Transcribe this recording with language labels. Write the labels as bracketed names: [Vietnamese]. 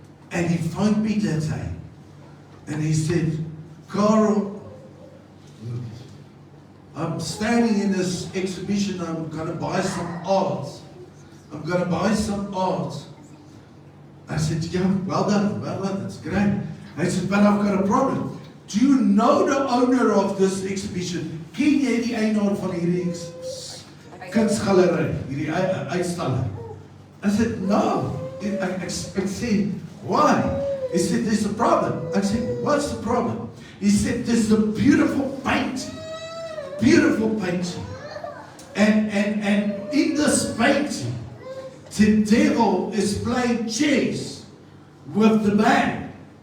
[English] And he phoned me that day, and he said, Carl, I'm standing in this exhibition, I'm going to buy some art. I said, yeah, well done, that's great. I said, but I've got a problem. Do you know the owner of this exhibition? [Afrikaans] Ken jy die eienaar van hierdie kunsgalery, hierdie uitstalling? [English] I said, no. I said, why? He said, there's a problem. I said, what's the problem? He said, there's a beautiful painting. And in this painting, the devil is playing chess with the man.